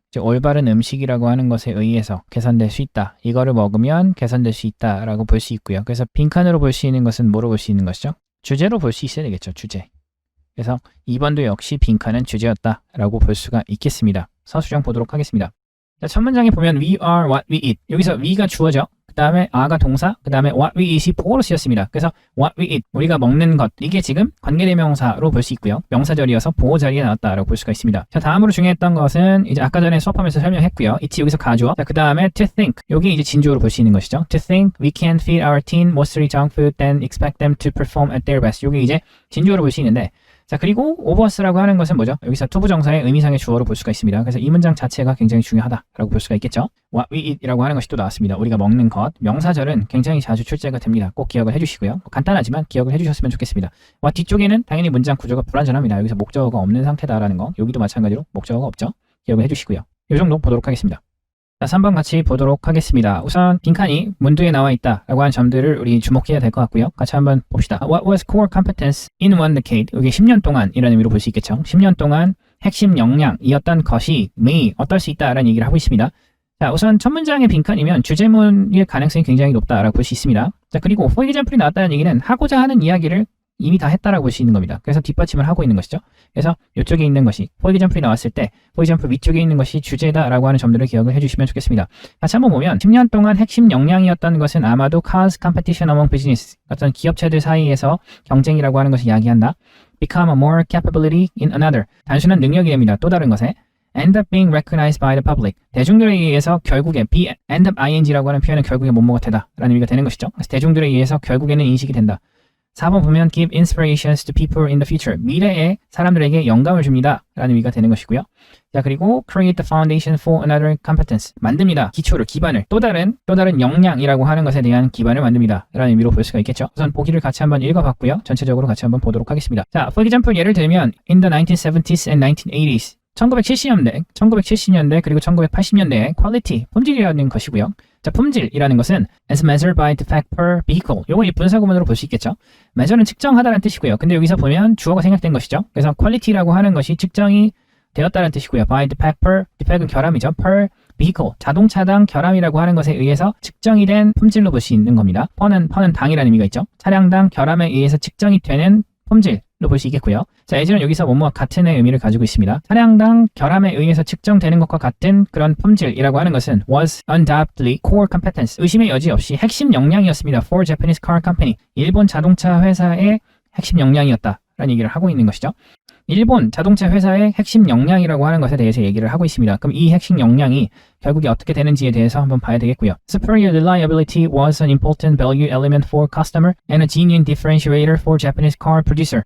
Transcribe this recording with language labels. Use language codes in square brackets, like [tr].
[ko] 올바른 음식이라고 하는 것에 의해서 개선될 수 있다. 이거를 먹으면 개선될 수 있다라고 볼 수 있고요. 그래서 빈칸으로 볼 수 있는 것은 뭐로 볼 수 있는 것이죠? 주제로 볼 수 있어야 되겠죠. 주제. 그래서 2번도 역시 빈칸은 주제였다라고 볼 수가 있겠습니다. 서술형 보도록 하겠습니다. 자, 첫 문장에 보면 [en] we are what we eat. [ko] 여기서 we가 주어죠. 그 다음에 are가 동사, 그 다음에 what we eat이 보어로 쓰였습니다. 그래서 what we eat, 우리가 먹는 것, 이게 지금 관계대명사로 볼 수 있고요. 명사절이어서 보어 자리에 나왔다라고 볼 수가 있습니다. 자, 다음으로 중요했던 것은 이제 아까 전에 수업하면서 설명했고요. it이 여기서 가주어. 자, 그 다음에 to think, 여기 이제 진주어로 볼 수 있는 것이죠. [en] to think we can feed our teen mostly junk food then expect them to perform at their best. [ko] 여기 이제 진주어로 볼 수 있는데, 자, 그리고 overus라고 하는 것은 뭐죠? 여기서 투부정사의 의미상의 주어로 볼 수가 있습니다. 그래서 이 문장 자체가 굉장히 중요하다라고 볼 수가 있겠죠. What we eat이라고 하는 것이 또 나왔습니다. 우리가 먹는 것, 명사절은 굉장히 자주 출제가 됩니다. 꼭 기억을 해주시고요. 간단하지만 기억을 해주셨으면 좋겠습니다. 뒤쪽에는 당연히 문장 구조가 불완전합니다. 여기서 목적어가 없는 상태다라는 거, 여기도 마찬가지로 목적어가 없죠. 기억을 해주시고요. 이 정도 보도록 하겠습니다. 자, 3번 같이 보도록 하겠습니다. 우선 빈칸이 문두에 나와 있다라고 하는 점들을 우리 주목해야 될 것 같고요. 같이 한번 봅시다. [en] What was core competence in one decade? [ko] 여기 10년 동안이라는 의미로 볼 수 있겠죠. 10년 동안 핵심 역량이었던 것이 may 어떨 수 있다라는 얘기를 하고 있습니다. 자, 우선 첫 문장의 빈칸이면 주제문일 가능성이 굉장히 높다라고 볼 수 있습니다. 자, 그리고 for example이 나왔다는 얘기는 하고자 하는 이야기를 이미 다 했다라고 볼 수 있는 겁니다. 그래서 뒷받침을 하고 있는 것이죠. 그래서 이쪽에 있는 것이 for example이 나왔을 때 for example 위쪽에 있는 것이 주제다라고 하는 점들을 기억을 해주시면 좋겠습니다. 같이 한번 보면 10년 동안 핵심 역량이었던 것은 아마도 [en] cause competition among business [ko] 어떤 기업체들 사이에서 경쟁이라고 하는 것을 이야기한다. [en] become a more capability in another [ko] 단순한 능력이 됩니다. 또 다른 것에 [en] end up being recognized by the public [ko] 대중들에 의해서 결국에 be end up ing라고 하는 표현은 결국에 뭐뭐가 되다 라는 의미가 되는 것이죠. 그래서 대중들에 의해서 결국에는 인식이 된다. 4번 보면 [en] give inspirations to people in the future [ko] 미래에 사람들에게 영감을 줍니다 라는 의미가 되는 것이고요. 자 그리고 [en] create the foundation for another competence [ko] 만듭니다. 기초를 기반을 또 다른 역량이라고 하는 것에 대한 기반을 만듭니다 라는 의미로 볼 수가 있겠죠. 우선 보기를 같이 한번 읽어봤고요. 전체적으로 같이 한번 보도록 하겠습니다. 자 for example 예를 들면 [en] in the 1970s and 1980s [ko] 1970년대 그리고 1980년대의 quality, 품질이라는 것이고요. 자, 품질이라는 것은 [en] as measured by defect per vehicle. [ko] 요거 이 분사구문으로 볼 수 있겠죠. measure는 측정하다라는 뜻이고요. 근데 여기서 보면 주어가 생략된 것이죠. 그래서 quality라고 하는 것이 측정이 되었다는 뜻이고요. by defect per, defect은 결함이죠. per vehicle, 자동차당 결함이라고 하는 것에 의해서 측정이 된 품질로 볼 수 있는 겁니다. per는 당이라는 의미가 있죠. 차량당 결함에 의해서 측정이 되는 품질. 로 볼 수 있겠고요. 자, as는 여기서 뭐뭐와 같은의 의미를 가지고 있습니다. 차량당 결함에 의해서 측정되는 것과 같은 그런 품질이라고 하는 것은 [en] was undoubtedly core competence. [ko] 의심의 여지 없이 핵심 역량이었습니다. [en] for Japanese car company. [ko] 일본 자동차 회사의 핵심 역량이었다. 라는 얘기를 하고 있는 것이죠. 일본 자동차 회사의 핵심 역량이라고 하는 것에 대해서 얘기를 하고 있습니다. 그럼 이 핵심 역량이 결국에 어떻게 되는지에 대해서 한번 봐야 되겠고요. [en] Superior reliability was an important value element for customer and a genuine differentiator for Japanese car producer.